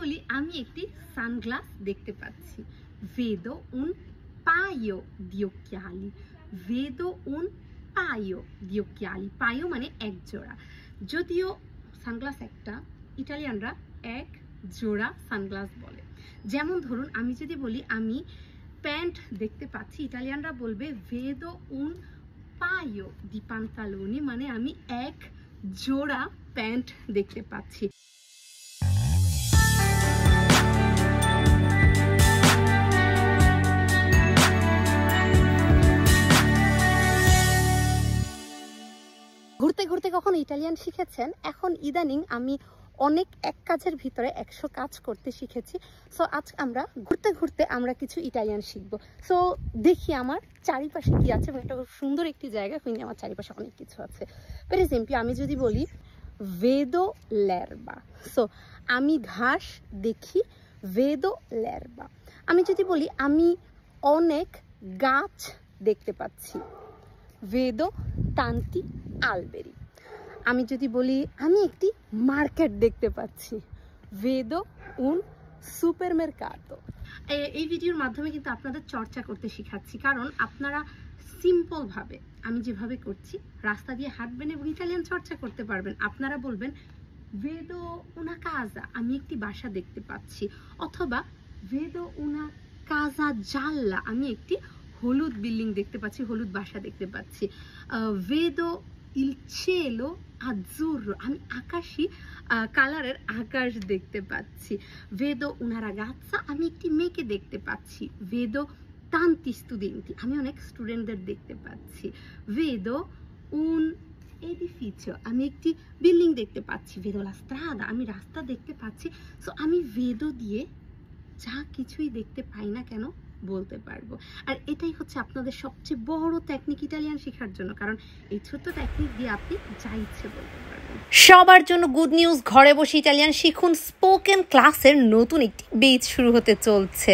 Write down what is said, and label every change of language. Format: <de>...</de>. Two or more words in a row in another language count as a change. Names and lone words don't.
<bn>আমি একটি সানগ্লাস দেখতে পাচ্ছি।</bn> <it>vedo un paio di occhiali, vedo un paio di occhiali,</it> <bn>paio মানে এক জোড়া, যদিও সানগ্লাস একটা, ইটালিয়ানরা এক জোড়া সানগ্লাস বলে। যেমন ধরুন আমি যদি বলি আমি প্যান্ট দেখতে পাচ্ছি, ইটালিয়ানরা বলবে</bn> <it>vedo un paio di pantaloni,</it> <bn>মানে আমি এক জোড়া প্যান্ট দেখতে পাচ্ছি। ঘুরতে ঘুরতে কখন ইটালিয়ান শিখেছেন? এখন ইদানিং আমি অনেক এক কাজের ভিতরে 100 কাজ করতে শিখেছি। সো আজ আমরা ঘুরতে ঘুরতে আমরা কিছু ইটালিয়ান শিখবো। সো দেখি আমার চারিপাশে কি আছে। এটা খুব সুন্দর একটি জায়গা, কিন্তু আমার চারিপাশে অনেক কিছু আছে।</bn> <en>for example</en> <bn>আমি যদি বলি</bn> <it>vedo l'erba,</it> <bn>সো আমি ঘাস দেখি,</bn> <it>vedo l'erba। আমি যদি বলি আমি অনেক গাছ দেখতে পাচ্ছি, vedo tanti alberi।</it> <bn>আমি যদি বলি আমি একটি মার্কেট দেখতে পাচ্ছি,</bn> <it>vedo un supermercato।</it> <bn>এই ভিডিওর মাধ্যমে কিন্তু আপনাদের চর্চা করতে শেখাচ্ছি, কারণ আপনারা সিম্পল ভাবে আমি যেভাবে করছি রাস্তা দিয়ে হাঁটবেন এবং ইটালিয়ান চর্চা করতে পারবেন।</bn> <it>আপনারা বলবেন vedo una casa,</it> <bn>আমি একটি বাসা দেখতে পাচ্ছি, অথবা</bn> <it>vedo una casa gialla,</it> <bn>আমি একটি হলুদ বিল্ডিং দেখতে পাচ্ছি, হলুদ বাসা দেখতে পাচ্ছি।</bn> <it>vedo il cielo azzurro,</it> <bn>আমি আকাশী কালারের আকাশ দেখতে পাচ্ছি।</bn> <it>vedo una ragazza,</it> <bn>আমি একটি মেয়েকে দেখতে পাচ্ছি।</bn> <it>vedo tanti studenti,</it> <bn>আমি অনেক স্টুডেন্টদের দেখতে পাচ্ছি।</bn> <it>vedo un edificio,</it> <bn>আমি একটি বিল্ডিং দেখতে পাচ্ছি।</bn> <it>vedo la strada,</it> <bn>আমি রাস্তা দেখতে পাচ্ছি। সো আমি vedo দিয়ে যা কিছুই দেখতে পাই না কেন বলতে পারবো। আর এটাই হচ্ছে আপনাদের সবচেয়ে বড় টেকনিক ইটালিয়ান শেখার জন্য, কারণ এই ছোট্ট টেকনিক দিয়ে আপনি যা ইচ্ছে বলতে পারবেন। সবার জন্য</bn> <en>good news,</en> <bn>ঘরে বসে ইটালিয়ান শিখুন।</bn> <en>spoken class</en> <bn>নতুন একটি ব্যাচ শুরু হতে চলছে।</bn>